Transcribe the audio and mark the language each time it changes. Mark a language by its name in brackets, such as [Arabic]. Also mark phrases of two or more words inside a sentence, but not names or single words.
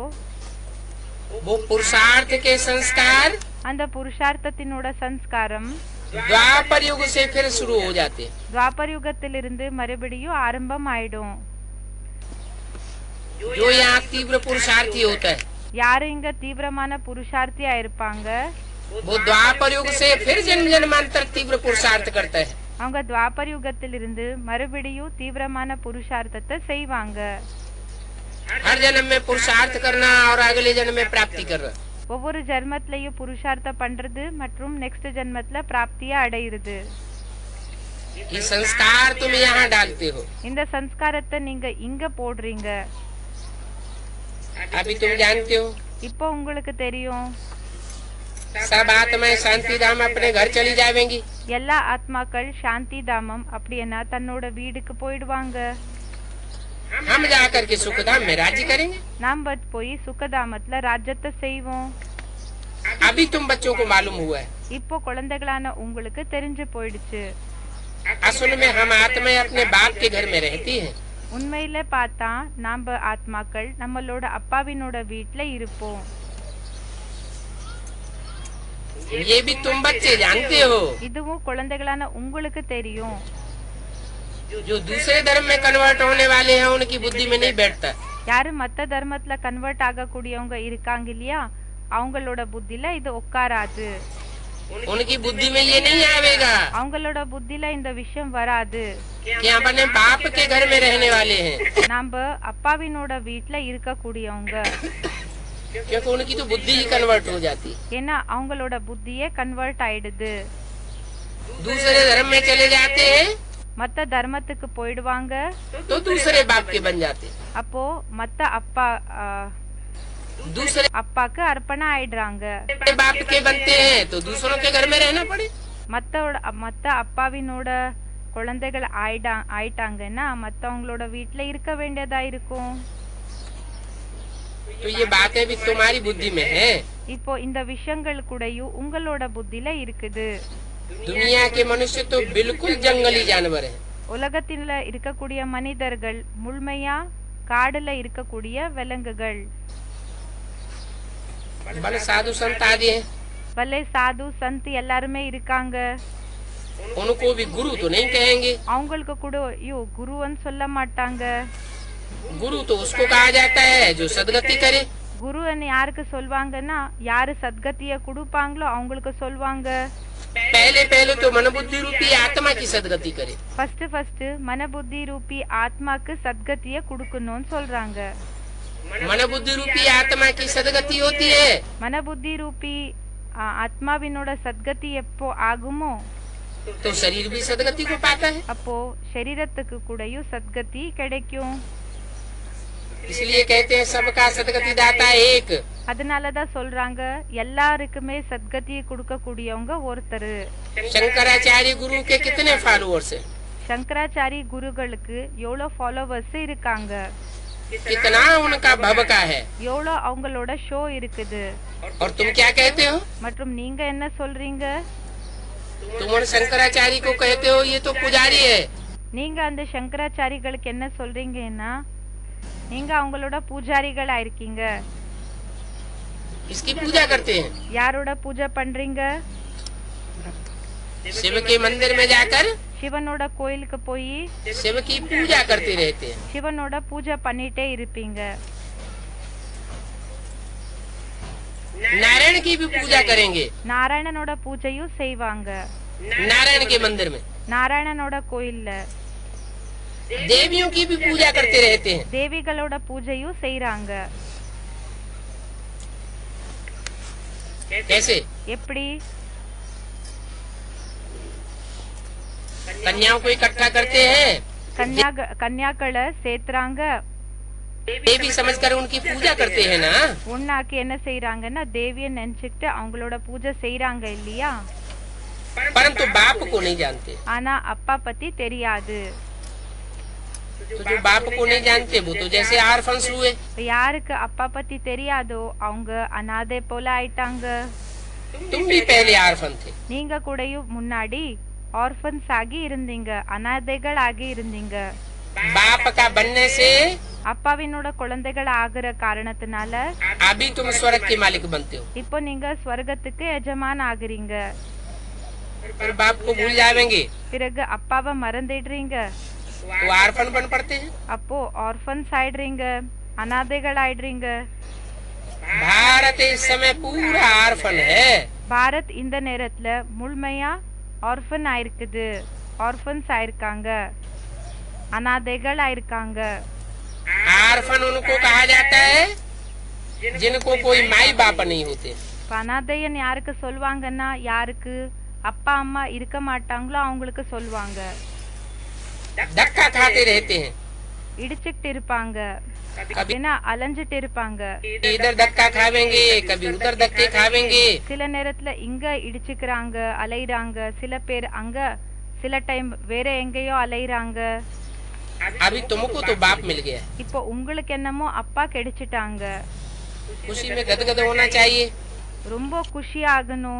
[Hindi] वो पुरुषार्थ के संस्कार [Tamil] அந்த புருஷார்த்தத்தினோட சம்ஸ்காரம் [Hindi] द्वापर युग से फिर शुरू हो जाते हैं। [Tamil] துவாபர் யுகத்திலிருந்து மறுபடியும் ஆரம்பம் ஆயிடும்। [Hindi] जो यहाँ तीव्र पुरुषार्थी होता है, [Tamil] யாரு இங்க தீவிரமான புருஷார்த்தியா இருப்பாங்க, [Hindi] वो द्वापर युग से फिर जन्म जन्मांतर तीव्र पुरुषार्थ करता है। [Tamil] அவங்க துவாபர் யுகத்திலிருந்து மறுபடியும் தீவிரமான புருஷார்த்தத்தை செய்வாங்க। [Hindi] हर जन्म में पुरुषार्थ करना और अगले जन्म में प्राप्ति करना। [Tamil] ஒவ்வொரு ஜென்மத்திலையும் புருஷார்த்தம் பண்றது மற்றும் நெக்ஸ்ட் ஜென்மத்துல பிராப்தியா அடையிறது। [Hindi] ये संस्कार तुम यहाँ डालते हो। [Tamil] இந்த சம்ஸ்காரத்தை நீங்க இங்க போடுறீங்க। [Hindi] अभी तुम जानते हो [Tamil] இப்போ உங்களுக்கு தெரியும், [Hindi] सब आत्माएं शांति धाम अपने घर चली जाएंगी। [Tamil] எல்லா ஆத்மாக்கள் சாந்தி தாமம் அப்படின்னா தன்னோட வீடுக்கு போயிடுவாங்க। [Hindi] हम जाकर के सुख धाम में राज्य करेंगे। [Tamil] நாம் போய் சுகதாமத்துல ராஜ்யத்தை செய்வோம்। [Hindi] अभी तुम बच्चों को मालूम हुआ है, [Tamil] இப்போ குழந்தைகளான உங்களுக்கு தெரிஞ்சு போயிடுச்சு। [Hindi] असल में हम आत्माएं अपने बाप के घर में रहती हैं। [Tamil] உண்மையில பார்த்தா நாம ஆத்மாக்கள் நம்மளோட அப்பாவினோட வீட்ல இருப்போம்। [Hindi] ये भी तुम बच्चे जानते हो। [Tamil] இதுவும் குழந்தைகளான உங்களுக்கு தெரியும்। [Hindi] जो दूसरे धर्म में कन्वर्ट होने वाले हैं उनकी बुद्धि में नहीं बैठता। [Tamil] யாரு மத்த தர்மத்துல கன்வெர்ட் ஆகக்கூடியவங்க இருக்காங்க இல்லையா, அவங்களோட புத்தில இது உட்காராது। [Hindi] उनकी बुद्धि में ये नहीं आवेगा [Tamil] அவங்களோட புத்தில இந்த விஷயம் வராது। [Hindi] कि अपने बाप के घर में रहने वाले हैं, [Tamil] நாம அப்பாவினோட வீட்ல இருக்கக்கூடியவங்க। [Hindi] क्योंकि उनकी तो बुद्धि ही कन्वर्ट हो जाती। [Tamil] ஏன்னா அவங்களோட புத்தியே கன்வெர்ட் ஆயிடுது। [Hindi] दूसरे धर्म में चले जाते हैं [Tamil] மத்த தர்மத்துக்கு போயிடுவாங்க, [Hindi] तो दूसरे बाप के बन जाते। [Tamil] அப்போ மத்த அப்பா [Hindi] दूसरे [Tamil] அப்பாக்கு அர்ப்பணம் ஆயிடுறாங்க। [Hindi] बाप के बनते हैं तो दूसरों के घर में रहना पड़े। [Tamil] மத்த அப்பாவினோட குழந்தைகள் ஆயிட்டாங்கன்னா மத்தவங்களோட வீட்ல இருக்க வேண்டியதா இருக்கும்। [Hindi] तो ये बातें भी तुम्हारी बुद्धि में है। [Tamil] இப்போ இந்த விஷயங்கள் கூடயும் உங்களோட புத்தில இருக்குது। [Hindi] दुनिया के मनुष्य तो बिल्कुल जंगली जानवर है। [Tamil] உலகத்துல இருக்கக்கூடிய மனிதர்கள் முழுமையா காடுல இருக்கக்கூடிய விலங்குகள்। [Hindi] बड़े साधु संत आदि हैं, [Tamil] பலே சாது சந்த் எல்லாருமே இருக்காங்க। [Hindi] उनको भी गुरु तो नहीं कहेंगे। [Tamil] அவங்களுக்கு கூட ஐயோ குருன்னு சொல்ல மாட்டாங்க। [Hindi] गुरु तो उसको कहा जाता है जो सदगति करे। [Tamil] குருன்னு யாருக்கு சொல்வாங்கன்னா யாரு சத்கதிய கொடுப்பாங்களோ அவங்களுக்கு சொல்வாங்க. [Hindi] पहले पहले तो मन बुद्धि रूपी आत्मा की सदगति करे। [Tamil] ஃபர்ஸ்ட் மன புத்தி ரூபி ஆத்மாக்கு சத்கதிய கொடுக்கணும்னு சொல்றாங்க. [Hindi] मन बुद्धि रूपी आत्मा की सदगति होती है [Tamil] மன புத்தி ரூபி ஆத்மாவினோட சத்கதி எப்போ ஆகுமோ [Hindi] तो शरीर भी सदगति को पाता है। [Tamil] அப்போ शरीरத்துக்கு கூடயும் சத்கதி கிடைக்கும். [Hindi] इसलिए कहते हैं सबका सदगति दाता एक। [Tamil] அதனாலதான் சொல்றாங்க எல்லாருக்குமே சத்கதியை கொடுக்க கூடியவங்க ஒருத்தர். [Hindi] शंकराचार्य गुरु के कितने फॉलोअर्स हैं? [Tamil] சங்கராச்சாரி குருகளுக்கு எவ்வளவு ஃபாலோவர்ஸ் இருக்காங்க, [Hindi] कितना उनका भवका है। [Tamil] எவ்வளவு அவங்களோட ஷோ இருக்குது. [Hindi] और तुम क्या कहते हो? [Tamil] மற்றும் நீங்க என்ன சொல்றீங்க? [Hindi] तुम उन शंकराचार्य को कहते हो ये तो पुजारी है। [Tamil] நீங்க அந்த சங்கராச்சாரிகளுக்கு என்ன சொல்றீங்கன்னா நீங்க அவங்களோட பூஜாரிகளா இருக்கீங்க. [Hindi] इसकी पूजा करते हैं। [Tamil] யாரோட பூஜை பண்றீங்க? [Hindi] शिव के मंदिर में जाकर [Tamil] சிவனோட கோயிலுக்கு போய் [Hindi] शिव की पूजा करते रहते हैं। [Tamil] சிவனோட பூஜை பண்ணிட்டே இருப்பீங்க. [Hindi] नारायण की भी पूजा करेंगे। [Tamil] நாராயணனோட பூஜையும் செய்வாங்க. [Hindi] नारायण के मंदिर में [Tamil] நாராயணனோட கோயில்ல [Hindi] देवियों की भी पूजा करते रहते हैं। [Tamil] தேவிகளோட பூஜையும் செய்றாங்க. [Hindi] कैसे? [Tamil] எப்படி? [Hindi] कन्याओं को इकट्ठा करते हैं, [Tamil] கன்யாக்களை சேர்த்துறாங்க. [Hindi] देवी समझकर उनकी पूजा करते हैं ना। [Tamil] ஒன்னாக்கி என்ன செய்யறாங்கன்னா தேவியை நினைச்சுக்கிட்டு அவங்களோட பூஜை செய்யறாங்க இல்லையா? [Hindi] परंतु बाप को नहीं जानते। [Tamil] ஆனா அப்பா பத்தி தெரியாது. [Hindi] तो जो बाप को नहीं जानते वो तो जैसे आर्फन्स हुए। [Tamil] யாருக்கு அப்பா பத்தி தெரியாதோ அவங்க அனாதை போல ஆயிட்டாங்க. [Hindi] तुम भी पहले आर्फन थे। [Tamil] நீங்க கூடயும் முன்னாடி ஆர்ஃபன்ஸ் ஆகி இருந்தீங்க, அனாதைகள் ஆகி இருந்தீங்க. [Hindi] बाप का बनने से [Tamil] அப்பாவினோட குழந்தைகள் ஆகுற காரணத்தினால [Hindi] अभी तुम स्वर्ग के मालिक बनते हो। [Tamil] இப்போ நீங்க ஸ்வர்கத்துக்கு எஜமான் ஆகுறீங்க. [Hindi] फिर बाप को भूल जाएंगे [Tamil] பிறகு அப்பாவை மறந்துடுறீங்க. [Hindi] वो आर्फन बन पड़ते हैं। [Tamil] அப்போ ஆர்ஃபன்ஸ் ஆயிடுறீங்க, அனாதைகள் ஆயிடுறீங்க. [Hindi] भारत इस समय पूरा आर्फन है। [Tamil] பாரத் இந்த நேரத்துல முழுமையா ஆர்ஃபன் ஆயிருக்குது, ஆர்ஃபன்ஸ் ஆயிருக்காங்க, அனாதைகள் ஆயிருக்காங்க. [Hindi] आर्फन उनको कहा जाता है जिनको कोई माई बाप नहीं होते। [Tamil] அனாதையன் யாருக்கு சொல்வாங்கன்னா யாருக்கு அப்பா அம்மா இருக்க மாட்டாங்களோ அவங்களுக்கு சொல்வாங்க. [Hindi] धक्का खाते रहते हैं, [Tamil] இடிச்சுக்கிட்டு இருப்பாங்க, அப்படின்னா அலைஞ்சிட்டு இருப்பாங்க. [Hindi] इधर धक्का खावेंगे कभी उधर धक्के खावेंगे। [Tamil] சில நேரத்துல இங்க இடிச்சுக்கிறாங்க, அலைறாங்க. சில பேர் அங்க, சில டைம் வேற எங்கேயோ அலைறாங்க. [Hindi] अभी तुमको तो बाप मिल गया, [Tamil] இப்போ உங்களுக்கு என்னமோ அப்பா கிடைச்சிட்டாங்க. [Hindi] खुशी में गदगद होना चाहिए। [Tamil] ரொம்ப குஷி ஆகணும்,